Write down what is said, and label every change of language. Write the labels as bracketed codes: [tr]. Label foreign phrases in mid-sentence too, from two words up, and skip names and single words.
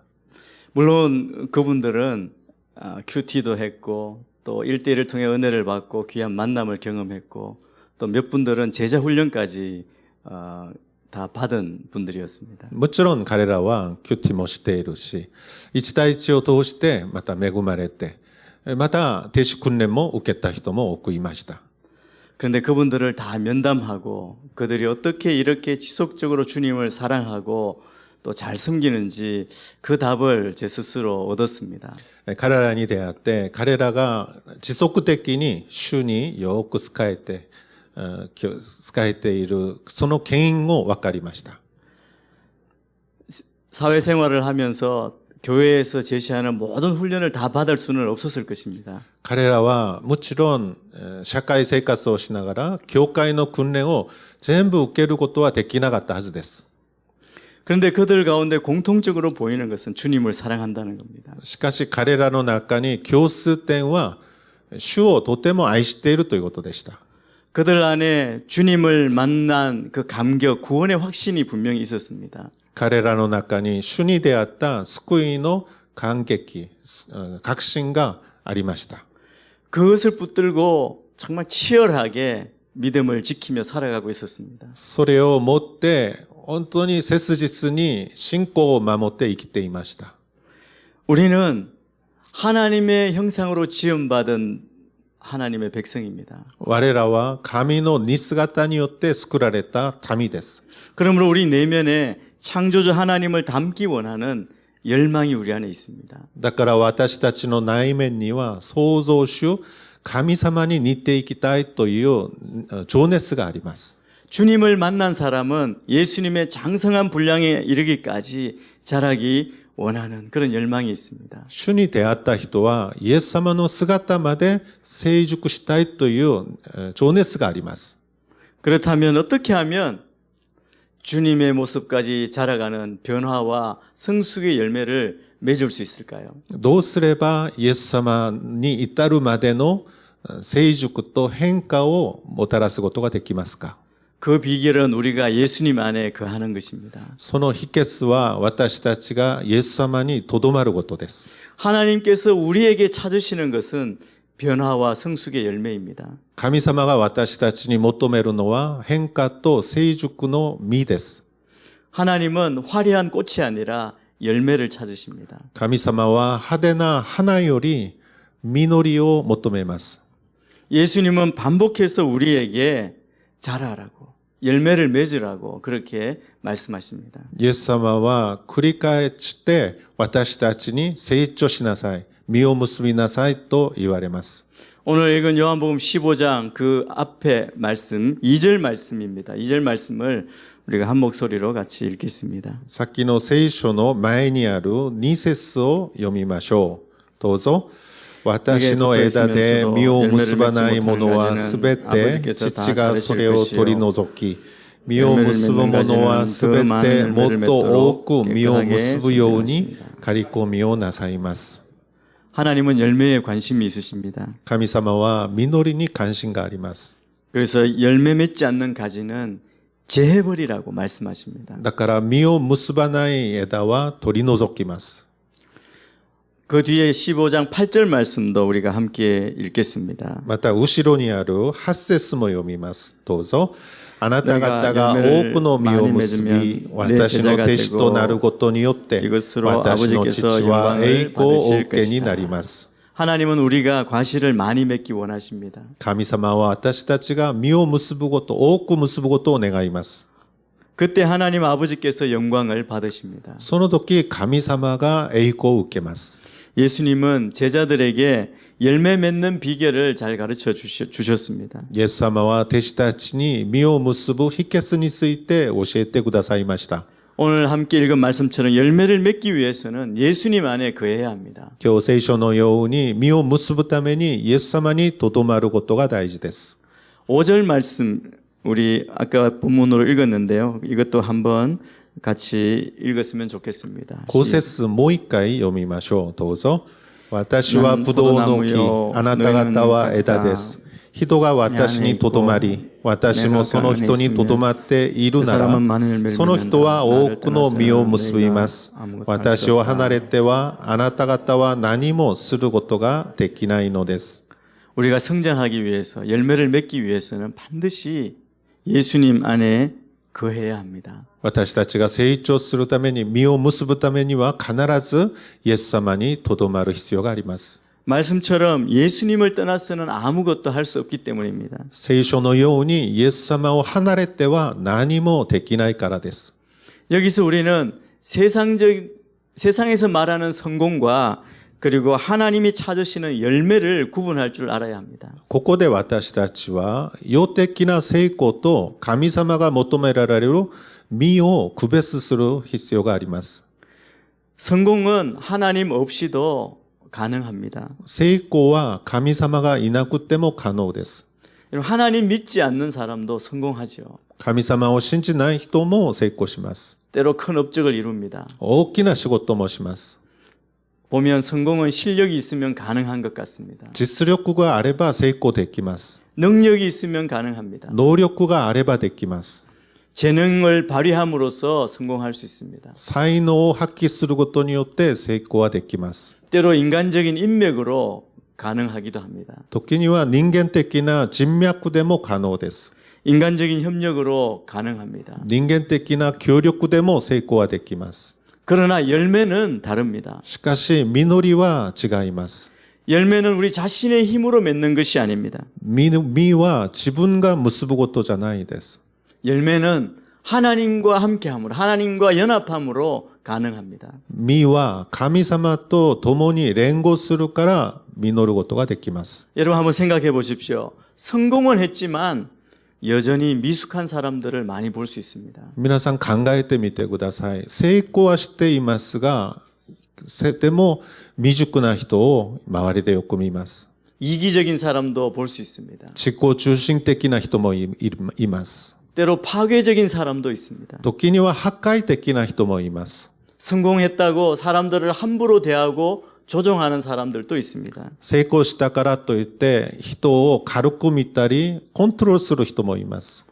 [ko] 물론 그분들은 큐티도 했고 또 1대1을 통해 은혜를 받고 귀한 만남을 경험했고 또 몇 분들은 제자 훈련까지 다 받은 분들이었습니다. [ja] もちろん彼らはキュッティもしているし、1対1を通してまた恵まれて、また弟子訓練も受けた人も多くいました。 [ko] 그런데 그분들을 다 면담하고 그들이 어떻게 이렇게 지속적으로 주님을 사랑하고 또 잘 섬기는지 그 답을 제 스스로 얻었습니다. [ja] 彼らに出会って、彼らが持続的に主によく仕えて、仕えている、その原因を分かりました。 [ko] 사회생활을 하면서 교회에서 제시하는 모든 훈련을 다 받을 수는 없었을 것입니다. [ja] 彼らはもちろん社会生活をしながら教会の訓練を全部受けることはできなかったはずです。 [ko] 그런데 그들 가운데 공통적으로 보이는 것은 주님을 사랑한다는 겁니다. [ja] しかし彼らの中に共通点は主をとても愛しているということでした。 [ko] 그들 안에 주님을 만난 그 감격, 구원의 확신이 분명히 있었습니다. [ja] 彼らの中に主に出会った救いの感激、確信がありました。 [ko] 그것을 붙들고 정말 치열하게 믿음을 지키며 살아가고 있었습니다. [ja] それを持って本当に切実に信仰を守って生きていました。 [ko] 우리는 하나님의 형상으로 지음받은 하나님의 백성입니다. [ja] 我らは神の似姿によって作られた民です。 [ko] 그러므로 우리 내면에 창조주 하나님을 닮기 원하는 열망이 우리 안에 있습니다. [ja] だから私たちの内面には創造主神様に似ていきたいという情熱があります。 [ko] 주님을 만난 사람은 예수님의 장성한 분량에 이르기까지 자라기 원하는 그런 열망이 있습니다. [ja] 主に出会った人はイエス様の姿まで成熟したいという情熱があります。 [ko] 그렇다면 어떻게 하면 주님의 모습까지 자라가는 변화와 성숙의 열매를 맺을 수 있을까요? [ja] どうすればイエス様に至るまでの成熟と変化をもたらすことができますか？ [ko] 그 비결은 우리가 예수님 안에 거하는 것입니다. [ja] その秘訣は私たちがイエス様にとどまることです。 [ko] 하나님께서 우리에게 찾으시는 것은 변화와 성숙의 열매입니다. [ja] 神様が私たちに求めるのは変化と成熟の実です。 [ko] 하나님은 화려한 꽃이 아니라 열매를 찾으십니다. [ja] 神様は派手な花より実りを求めます。 [ko] 예수님은 반복해서 우리에게 자라라고 열매를 맺으라고 그렇게 말씀하십니다. [ja] イエス様は繰り返して私たちに成長しなさい、実を結びなさいと言われます。 [ko] 오늘 읽은 요한복음 15장 그 앞에 말씀 2절 말씀입니다. 2절 말씀을 우리가 한 목소리로 같이 읽겠습니다. [ja] さっきの聖書の前にある2節を読みましょう。どうぞ。私の枝で実を結ばないものはすべて父がそれを取り除き、実を結ぶものはすべてもっと多く実を結ぶように刈り込みをなさいます。 [ko] 하나님은 열매에 관심이 있으십니다. [ja] 神様は実りに関心があります。 [ko] 그래서 열매 맺지 않는 가지는 제해버리라고 말씀하십니다. [ja] だから実を結ばない枝は取り除きます。 [ko] 그 뒤에 15장 8절 말씀도 우리가 함께 읽겠습니다. [ja] また後ろにある8節も読みます。どうぞ。あなた方が多くの実を結び、私の弟子となることによって、私の父は栄光をお受けになります。 [ko] 하나님은 우리가 과실을 많이 맺기 원하십니다. [ja] 神様は私たちが実を結ぶこと、多く結ぶことを願います。 [ko] 그때 하나님 아버지께서 영광을 받으십니다. [ja] その時、神様が栄光を受けます。 [ko] 예수님은 제자들에게 열매 맺는 비결을 잘 가르쳐 주셨습니다. [ja] イエス様は弟子たちに実を結ぶ秘訣について教えてくださいました。 [ko] 오늘 함께 읽은 말씀처럼 열매를 맺기 위해서는 예수님 안에 거해야 합니다. [ja] 今日聖書のように実を結ぶためにイエス様にとどまることが大事です。 [ko] 5절 말씀 우리 아까 본문으로 읽었는데요. 이것도 한번 같이 읽었으면 좋겠습니다. [ja] 5 節もう一回読みましょう。どうぞ。私はブドウの木、あなた方は枝です。人が私にとどまり、私もその人にとどまっているなら、その人は多くの実を結びます。私を離れては、あなた方は何もすることができないのです。 [ko] 우리가 성장하기 위해서, 열매를 맺기 위해서는 반드시 예수님 안에 거해야 합니다. [ja] 私たちが成長するために、実を結ぶためには必ずイエス様にとどまる必要があります。 [ko] 말씀처럼 예수님을 떠나서는 아무것도 할 수 없기 때문입니다. [ja] 聖書のようにイエス様を離れては何もできないからです。 [ko] 여기서 우리는 세상에서 말하는 성공과 그리고 하나님이 찾으시는 열매를 구분할 줄 알아야 합니다. [ja] ここで私たちは、世的な成功と神様が求められる実を区別する必要があります。 [ko] 성공은 하나님 없이도 가능합니다. [ja] 成功は神様がいなくても可能です。 [ko] 하나님 믿지 않는 사람도 성공하죠. [ja] 神様を信じない人も成功します。 [ko] 때로 큰 업적을 이룹니다. [ja] 大きな仕事もします。 [ko] 보면 성공은 실력이 있으면 가능한 것 같습니다. [ja] 実力があれば成功できます。 [ko] 능력이 있으면 가능합니다. [ja] 能力があればできます。 [ko] 재능을 발휘함으로써 성공할 수 있습니다. [ja] 才能を発揮することによって成功はできます。 [ko] 때로 인간적인 인맥으로 가능하기도 합니다. [ja] 時には人間的な人脈でも可能です。 [ko] 인간적인 협력으로 가능합니다. [ja] 人間的な協力でも成功はできます。 [ko] 그러나 열매는 다릅니다. [ja] しかし、実りは違います。 [ko] 열매는 우리 자신의 힘으로 맺는 것이 아닙니다. [ja] 実は自分が結ぶことじゃないです。 [ko] 열매는 하나님과 함께함으로, 하나님과 연합함으로 가능합니다. [ja] 実は神様と共に連合するから実ることができます。 [ko] 여러분 한번 생각해 보십시오. 성공은 했지만 여전히 미숙한 사람들을 많이 볼 수 있습니다. [ja] 皆さん考えてみてください。成功はしていますが、でも未熟な人を周りでよく見ます。 [ko] 이기적인 사람도 볼 수 있습니다. [ja] 自己中心的な人もいます。 [ko] 때로 파괴적인 사람도 있습니다. [ja] 時には破壊的な人もいます。 [ko] 성공했다고 사람들을 함부로 대하고 조종하는 사람들도 있습니다. [ja] 成功したからといって人を軽く見たりコントロールする人もいます。